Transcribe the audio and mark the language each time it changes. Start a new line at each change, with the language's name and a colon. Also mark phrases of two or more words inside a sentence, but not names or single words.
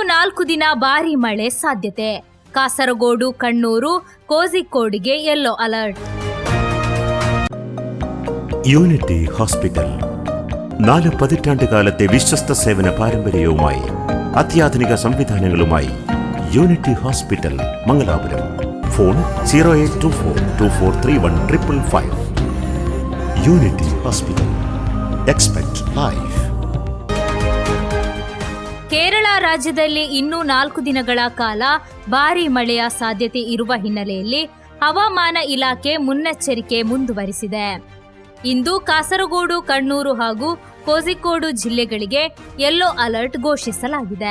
Kannada: 4 ದಿನ ಭಾರೀ ಮಳೆ ಸಾಧ್ಯತೆ. കാസർഗോഡ്, കണ്ണൂർ, കോഴിക്കോടിಗೆ
English: yellow alert.
Malayalam: യൂണിറ്റി ഹോസ്പിറ്റൽ 4 പതിറ്റാണ്ടുകാലത്തെ വിശ്വസ്ത സേവന പാരമ്പര്യവുമായി അത്യാധുനിക സംവിധാനങ്ങളുമായി യൂണിറ്റി ഹോസ്പിറ്റൽ മംഗലാപുരം. ഫോൺ 0824243155. യൂണിറ്റി ഹോസ്പിറ്റൽ. എക്സ്പെക്ട് ലൈഫ്.
Kannada: ಕೇರಳ ರಾಜ್ಯದಲ್ಲಿ ಇನ್ನೂ 4 ದಿನಗಳ ಕಾಲ ಭಾರೀ ಮಳೆಯ ಸಾಧ್ಯತೆ ಇರುವ ಹಿನ್ನೆಲೆಯಲ್ಲಿ ಹವಾಮಾನ ಇಲಾಖೆ ಮುನ್ನೆಚ್ಚರಿಕೆ ಮುಂದುವರಿಸಿದೆ. ಇಂದು ಕಾಸರಗೋಡು, ಕಣ್ಣೂರು ಹಾಗೂ ಕೋಝಿಕೋಡು ಜಿಲ್ಲೆಗಳಿಗೆ
English: yellow alert
Kannada: ಘೋಷಿಸಲಾಗಿದೆ.